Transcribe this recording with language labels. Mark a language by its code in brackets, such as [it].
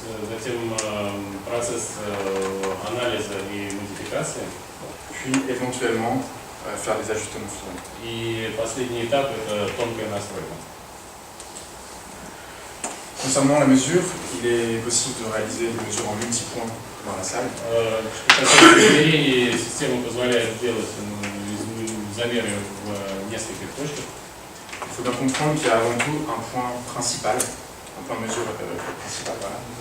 [ru] затем процесс анализа и модификации, [fr] puis éventuellement faire des ajustements finaux. [ru] и последний этап – это тонкая настройка. [fr] Concernant la mesure, il est possible de réaliser des mesures en multipoints dans la salle. [ru] Измерение системы позволяет делать замеры в нескольких точках. [fr] Il faut bien comprendre qu'il y a avant tout un point principal, un point de mesure principal, voilà.